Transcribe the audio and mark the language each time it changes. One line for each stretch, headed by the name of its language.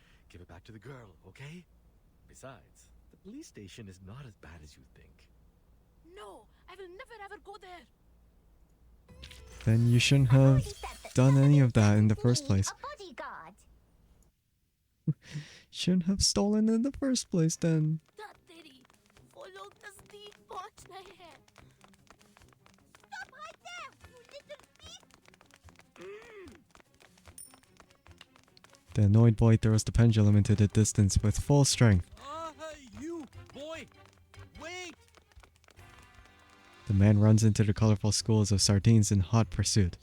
English: Give it back to the girl, okay? Besides, the police station is not as bad as you think. No, I will never ever go there. Then you shouldn't have done any of that in the first place. A bodyguard. Shouldn't have stolen in the first place then.
Hindi: तेरी वो लोग नजदीक पहुंच रहे हैं.
English: Stop right there, you little thief! The annoyed boy throws the pendulum into the distance with full strength. You, boy! Wait! The man runs into the colorful schools of sardines in hot pursuit.